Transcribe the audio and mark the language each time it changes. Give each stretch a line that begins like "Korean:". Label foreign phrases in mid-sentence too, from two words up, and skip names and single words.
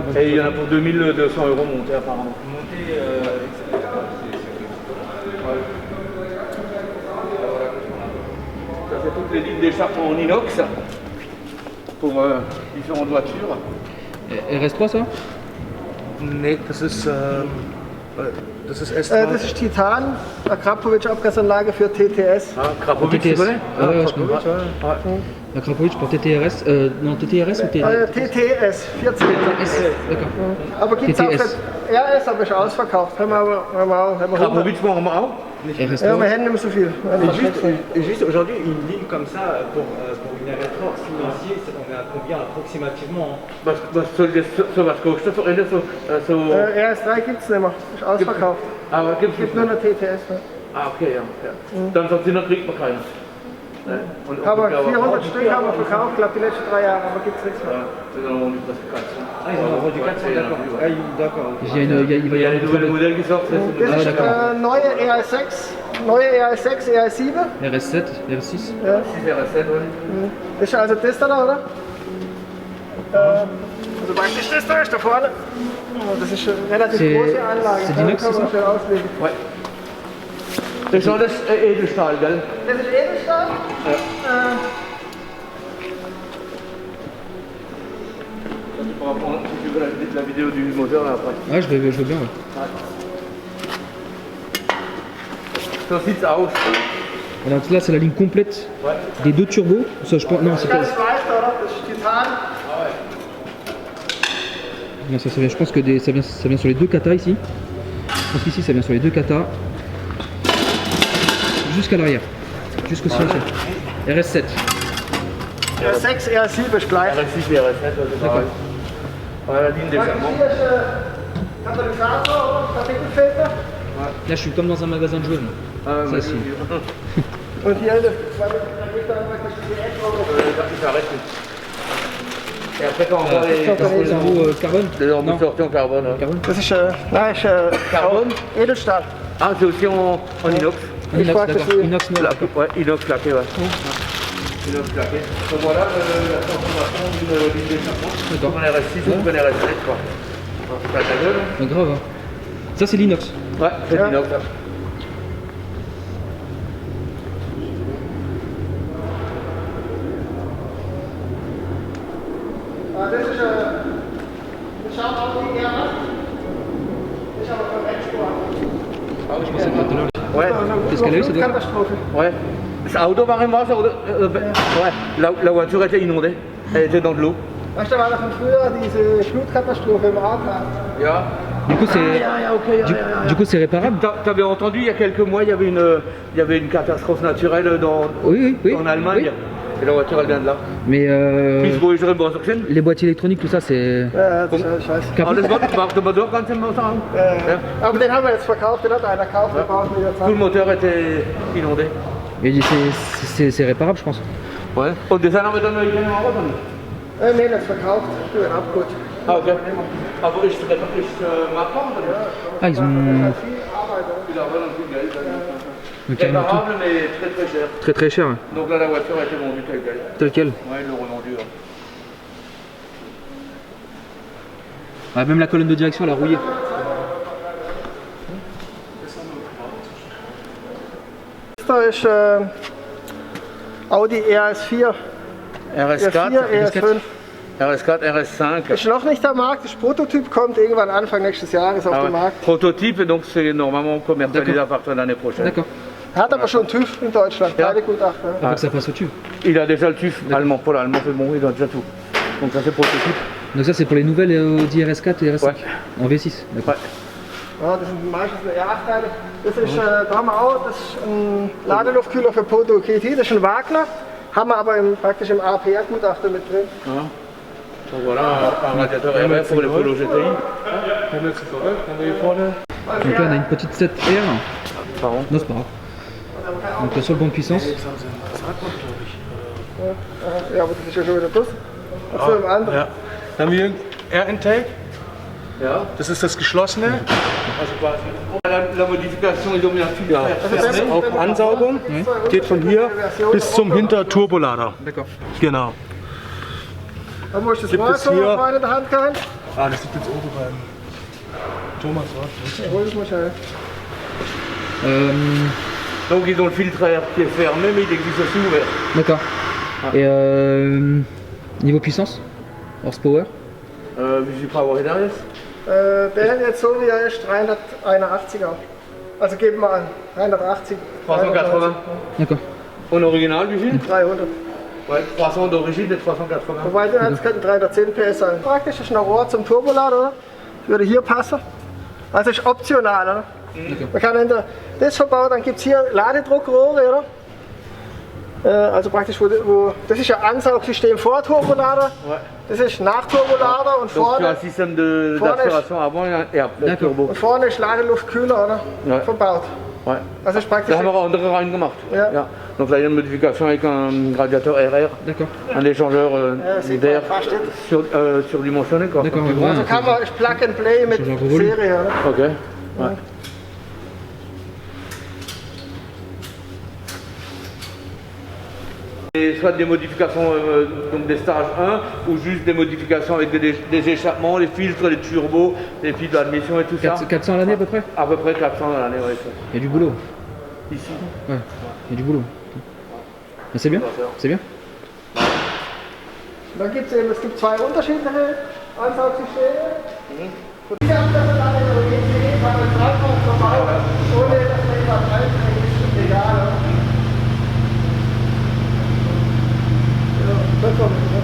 French: Et il y en a pour 2200 € monté apparemment. Ça c'est toutes les lignes d'écharpe en inox pour différentes voitures. RS3 ça?
German: Nee, das ist S3. Das ist Titan, eine Krapovic-Abgasanlage für TTS.
French: Ah, Krapovic, tu TTS. connais? Ah ouais, je connais. La Krapovic pour TTRS. Non, TTRS ou TTS? TTS, 14. D'accord.
German: Aber gibt es auch TTS. für RS, aber ist ausverkauft. Haben wir
French: Krapovic pour auch?
German: RS3. Ja, wir haben nicht mehr so viel.
French: Et juste aujourd'hui, une ligne comme ça pour une RS3 financier, on est à combien approximativement?
German: Was kostet für eine so? RS3 gibt es nicht mehr, ist ausverkauft. Aber Es gibt nur noch TTS. Ne? Ah, okay, ja. Dann sonst kriegt man keine. Ne? Und Aber 400 Stück haben wir verkauft, glaube die letzten 3 Jahre, aber gibt es nichts mehr.
French: Ah, ils ont vendu 400, d'accord. Ah, d'accord. Il va y Il y a avoir les nouveaux modèles qui sortent.
German: Das ist neue ES6, ES7. RS7, RS6. Ja. Das ist also das da, oder? Also praktisch das da ist da vorne. Das ist eine relativ
French: C'est-
German: große Anlage.
French: c'est Dinox,
German: kann man
French: c'est
German: schön auslegen. Das ist alles Edelstahl, gell? Das ist Edelstahl.
French: On va prendre si tu veux la vidéo du moteur là après. Ouais, je veux bien. Ouais.
German: So sieht's aus.
French: Alors là, c'est la ligne complète des deux turbos. Ça, je pense. Non, c'est pas.
German: Ganz leicht, oder? Das ist Titan.
French: Non, ça vient, je pense que ça vient sur les deux katas ici. Je pense qu'ici, ça vient sur les deux katas. Jusqu'à l'arrière. Jusqu'au silencieux. RS7.
German: ES6, ES7 ist gleich.
French: RS6 et RS7, c'est pareil. Voilà la ligne des
German: Hier
French: charmants.
German: ist Katalysator, oder? Partikelfilter.
French: Là, je suis comme dans un magasin de jeux. moi. Ah, Ça, mais si.
German: Und hier das
French: il s'arrête. Et après quand on voit Les cerveaux carbone. les embouts sortis en carbone. Hein. Carbone.
German: Das ist, nein, ist
French: Carbone?
German: Edelstahl.
French: Ah, c'est aussi en inox. Inox, crois que d'accord. c'est- Inox, non. Ouais, inox laqué, ouais. inox plaqué. Donc voilà la transformation d'une ligne d'échappement. D'accord. On RS6 ou on RS7 quoi. C'est pas ta gueule. Grave. Hein. Ça c'est l'inox. Ouais, c'est de l'inox. Là.
German: Das ist das schaut auch nicht mehr aus. Das ist aber kein Rechtssport.
French: Ah oui, je pensais que tout à l'heure. Ouais. Qu'est-ce qu'elle a eu, ça doit être Katastrophe. Ouais.
German: Ce auto war im Wasser oder?
French: Ouais. La voiture était inondée. Elle était dans de l'eau.
German: Weißt du, da war doch von früher diese Flutkatastrophe im Ahrtal. Ja.
French: Du coup, c'est. Du coup, c'est réparable. T'avais entendu il y a quelques mois, il y avait une catastrophe naturelle Oui. en Allemagne. Oui. Et la voiture elle vient de là. Mais les boîtiers électroniques, tout ça, c'est.
German: Ja, das ist scheiße. Alles macht der Motor ganz im Motor an. Ja. Aber den haben wir jetzt verkauft, den hat einer gekauft, den brauchen wir jetzt
French: Tout le
German: an.
French: moteur était inondé. Mais c'est réparable, je pense. Ouais.
German: Und das haben wir dann noch keine Auto. Nee, das ist verkauft, für den Abgut. Ah, okay. Aber ist machbar oder?
French: Ah, ils ont.
German: Viel Arbeit, oder?
French: Il a vraiment plus de gaz. Donc, carrément tout. Réparable mais très très cher. Très très cher. Ouais. Donc là la voiture a été vendue telle quelle. Tel quel. Ouais, ils l'ont revendue. Hein. Ah, même la colonne de direction, elle a rouillé.
German: Da ist Audi RS4. RS4, RS5. RS4, RS5. Ist noch nicht am Markt, das Prototyp kommt irgendwann Anfang nächstes Jahres auf
French: Ah
German: den
French: ouais.
German: Markt.
French: Prototype, donc c'est normalement commercialisé à partir de l'année prochaine. D'accord.
German: Hat aber schon TÜV in Deutschland, Ja. keine Gutachter.
French: Faut que ça passe au-dessus. Il a déjà le TÜV allemand, pour l'allemand c'est bon, il a déjà tout. Donc ça c'est prototype. Donc, ça, c'est pour les nouvelles Audi RS4 et RS5. Ouais. En V6. D'accord. Ouais.
German: Ja, das sind meistens R8-Teile. Das ist, da haben wir auch das ist ein Ladeluftkühler für Proto GT, das ist ein Wagner. Haben wir aber praktisch im APR-Gutachter mit drin.
French: Donc voilà, un radiateur RF pour les Polo GTI. Donc là, on a une petite 7R. Pardon. Non, c'est pas grave. Donc là, sur le banc de puissance.
German: Ja, aber das ist ja schon wieder das. Also im anderen. Ja. Dann haben wir R-Intake. Ja. Das ist das geschlossene. Also quasi.
French: La modification illuminative.
German: Ja. Das ist auch Ansaugung. Geht von hier bis zum Hinterturbolader. D'accord. Genau. Da muss ich das Gibt Rohr es so hier- auf meine Hand gehalten. Ah, das liegt jetzt oben beim Thomas. Ich hol das mal schnell.
French: Donc ils ont le filtre à air qui est fermé mais il existe aussi ouvert. D'accord. Et niveau puissance, horsepower.
German: Wie viel Power hat er jetzt? Der jetzt so wie er ist, 381er. Also geben wir an, 380. 380. D'accord. En original wie viel? 300.
French: Ouais, 300 d'origine et 380.
German: Wobei der jetzt könnten 310 PS sein. Praktisch ist ein Rohr zum Turbolader, oder? Würde hier passen. Also ist optional, oder? Man kann entweder das verbauen, dann gibt es hier Ladedruckrohre, oder? Also praktisch, das ist ein Ansaugsystem vor Turbolader, Ouais. das ist nach Turbolader und
French: Donc tu as un
German: vorne,
French: système
German: Vorne-
French: d'aspiration avant et après D'accord. turbo.
German: und vorne ist Ladeluftkühler, oder? Ja. Verbaut.
French: Ouais.
German: Also ist praktisch. Da haben wir auch andere reingemacht. Ja. Ja.
French: Donc là il y a une modification avec un radiateur RR, D'accord. un échangeur c'est d'air pas fast. surdimensionné quoi. D'accord, ouais,
German: Also kann man ist
English: Plug and Play
German: mit Schon mal geholt. Serie, oder?
French: Ok. Ouais. Et soit des modifications, donc des stages 1, ou juste des modifications avec des échappements, les filtres, les turbos, les piles d'admission et tout ça. 400 à l'année à peu près. À peu près 400 à l'année, ouais. Il y a du boulot. Ici. Ouais, il y a du boulot. Mais c'est bien. C'est bien.
German: Dann gibt es gibt zwei unterschiedliche Ansaugsysteme. Und die haben das dann alle in der GT, kann man dreifach verbauen, ohne dass man immer reinträgt, ist egal. Oder? Ja, das war